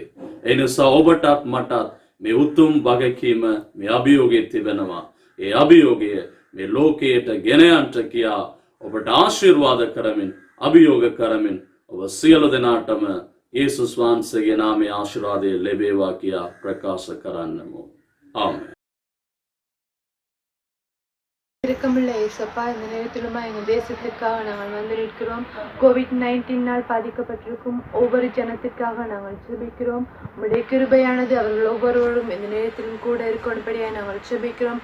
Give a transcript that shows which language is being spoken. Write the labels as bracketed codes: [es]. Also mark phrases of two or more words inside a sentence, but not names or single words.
[si] ඒ නිසා ඔබටත් මටත් මේ උතුම් වගකීම, මේ අභියෝගය තිබෙනවා. ඒ අභියෝගය මේ ලෝකයට ගෙන යන්න කියා ඔබට ආශිර්වාද කරමින්, අභියෝග කරමින් ඔබ සියලු දෙනාටම යේසුස් වහන්සේගේ නාමයේ ආශිර්වාදය ලැබේවා කියා ප්‍රකාශ කරන්නමු. [ta] ஆமென். இரக்கமுள்ள இயேசப்பா, இந்த நேரத்திலுமா எங்கள் தேசத்திற்காக நாங்கள் வந்து நிற்கிறோம். கோவிட்-19 பாதிக்கப்பட்டிருக்கும் ஒவ்வொரு ஜனத்திற்காக நாங்கள் ஜெபிக்கிறோம். உம்முடைய கிருபையானது அவர்கள் ஒவ்வொருவரும் இந்த நேரத்திலும் கூட இருக்கணும்படியாக நாங்கள் ஜெபிக்கிறோம்.